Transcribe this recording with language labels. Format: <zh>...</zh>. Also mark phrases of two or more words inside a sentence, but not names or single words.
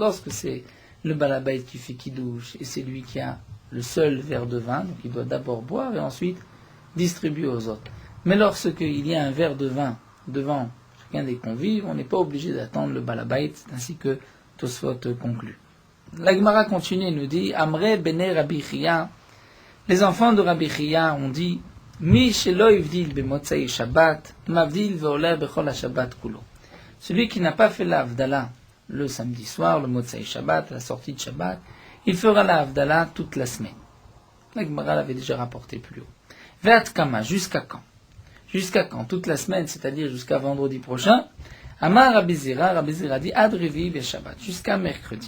<fr>Lorsque c'est le balabait qui fait kiddush, et c'est lui qui a le seul verre de vin, donc il doit d'abord boire et ensuite distribuer aux autres. Mais lorsqu'il y a un verre de vin devant chacun des convives, on n'est pas obligé d'attendre le balabait, ainsi que Tosfot conclut. La Gemara continue et nous dit,</fr> <he>אמרי בני רבי חייא,</he> <fr>les enfants de Rabbi Chia ont dit,</fr> <he>מי שלא הבדיל במוצאי שבת מבדיל והולך בכל שבת כולו.</he> <fr>Celui qui n'a pas fait l'Havdalah le samedi soir, le</fr> <he>מוצאי שבת,</he> <fr>la sortie de Shabbat, il fera l'Havdalah toute la semaine. La Gemara l'avait déjà rapporté plus haut.</fr> <he>ועד כמה,</he> <fr>jusqu'à quand? Jusqu'à quand? Toute la semaine, c'est-à-dire jusqu'à vendredi prochain.</fr> <he>אמר רבי זירא</he> <fr>dit</fr> <he>עד רביעי בשבת,</he> <fr>jusqu'à mercredi.</fr>